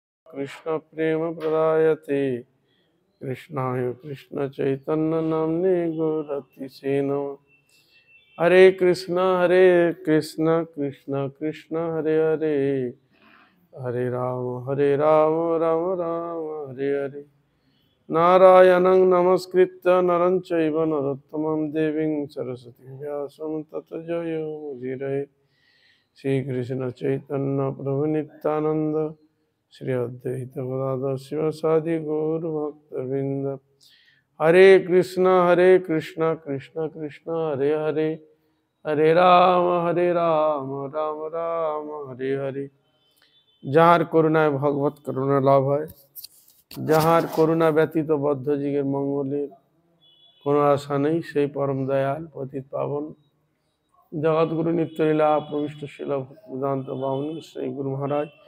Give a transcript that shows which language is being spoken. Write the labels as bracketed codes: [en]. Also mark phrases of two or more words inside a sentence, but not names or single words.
[sa] कृष्ण प्रेम प्रदायते कृष्णाय कृष्ण चैतन्य नाम्ने गौरतिसे नमः। हरे कृष्ण कृष्ण कृष्ण हरे हरे, हरे राम राम राम हरे हरे। नारायणं नमस्कृत्य नरं चैव नरोत्तमं देवीं सरस्वतीं व्यासं ततो जयमुदीरये। श्रीकृष्ण चैतन्य प्रभु नित्यानंद, श्री अद्वैत गदाधर शिवासादि गौर भक्तवृंद। हरे कृष्ण कृष्ण कृष्ण हरे हरे, हरे राम राम राम हरे हरे। [bn] যাহার করুণায় ভগবত করুণা লাভ হয়, যাহার করুণা ব্যতীত বদ্ধ জীবের মঙ্গলের কোনো আশা নেই, সেই পরম দয়াল পতিত পাবন জগৎগুরু নিত্যলীলা প্রবিষ্ট শিল ভক্তিবেদান্ত বামন শ্রী গুরু মহারাজ